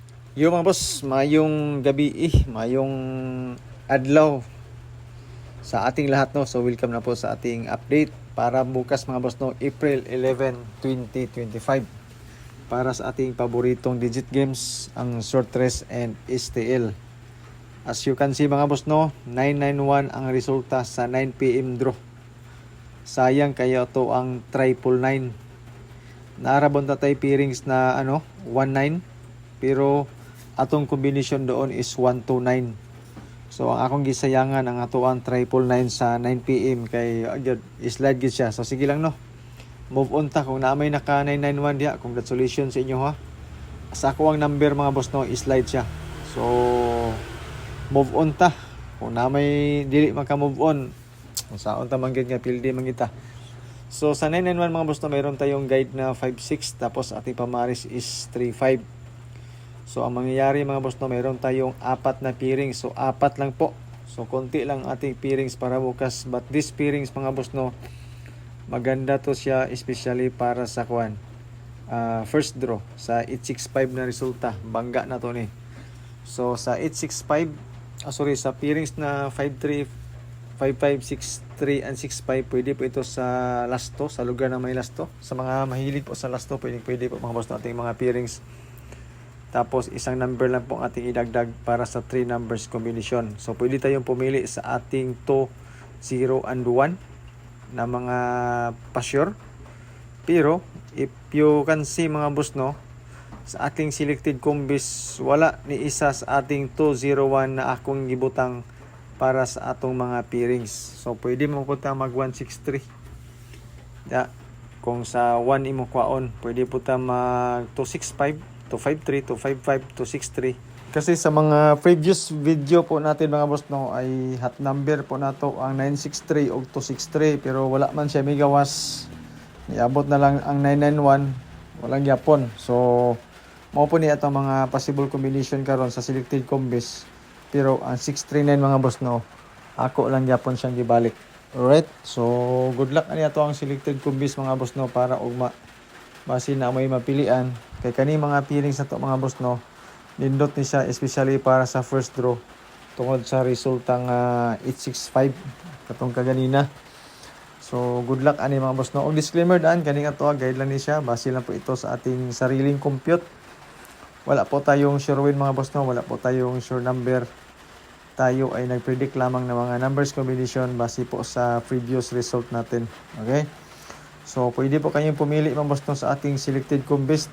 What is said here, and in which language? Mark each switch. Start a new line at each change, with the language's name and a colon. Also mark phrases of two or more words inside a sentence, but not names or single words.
Filipino: Yung mga boss,
Cebuano: mayong gabi mayong adlaw
Filipino: sa ating lahat no. So welcome na po sa ating update para bukas mga boss no, April 11, 2025. Para sa ating paboritong digit games, ang short race and STL.
English: As you can see
Filipino: mga boss no, 991 ang resulta sa 9 PM draw.
Cebuano: Sayang kaya to ang triple 9. Naarabon ta tay pairings na 19 pero atong combination doon is 129. So ang akong gisayangan ang ato ang triple 9 sa 9 PM kay slide gid siya. So sige lang no.
English: Move on
Cebuano: ta kung naamay naka 991 diha. Congratulations sa inyo ha. Sa ako ang number mga boss no, slide siya. So
English: move on
Cebuano: ta. Kung naamay dili maka
English: move on,
Cebuano: kung saon ta man gid nga pildi man kita.
Filipino: So sa 991 mga boss no, mayroon tayong guide na 56 tapos ating pamaris is 35. So ang mangyayari mga boss no, mayroon tayong apat na pairings. So apat lang po. So konti lang ating pairings para bukas.
English: But this pairings
Filipino: mga boss no, maganda to siya especially para sa
English: first draw
Filipino: sa 865 na resulta.
Cebuano: Bangga na to ni.
Filipino: So sa 865, sa pairings na 53, 55, 63 and 65, pwede po ito sa lasto, sa lugar na may lasto. Sa mga mahilig po sa lasto, pwede po mga boss no, ating mga pairings. Tapos isang number lang po ang ating idagdag para sa 3 numbers combination. So pwede tayong pumili sa ating 2, 0 and 1 na mga pa-sure. Pero
English: if you can see
Filipino: mga boss no, sa ating
English: selected combis
Filipino: wala ni isa sa ating 201
Cebuano: na akong gibutang para sa atong mga pairings. So pwede mo punta mag 163. Ya, kung sa 1 imo kwaon, pwede po ta mag 265, 253, 255, 263.
Filipino: Kasi sa mga previous video po natin mga boss no, ay
English: hot number
Filipino: po nato ang 963 o 263
Cebuano: pero wala man siya megawas. Iabot na lang ang 991, walang yapon. So mao po ni atong mga
English: possible combination
Cebuano: karon sa
English: selected combis.
Cebuano: Pero ang 639 mga boss no, ako lang yapon siyang gibalik. Alright, so
English: good luck
Cebuano: ani ato ang
English: selected combis
Cebuano: mga boss no para ugma basin na may mapilian. Kay kani mga pairings na to mga boss no, nindot ni siya especially para sa
English: first draw
Cebuano: tungod sa resultang 865 katong kaganina. So
English: good luck
Cebuano: ani mga boss no. Og disclaimer daan kani ato guide lang ni siya,
Filipino: base lang po ito sa ating sariling compute. Wala po tayong sure win mga boss no, wala po tayong sure number. Tayo ay nagpredict lamang ng mga numbers combination base po sa previous result natin. Okay? So, pwede po kayong pumili mga boss no, sa ating
English: selected combis.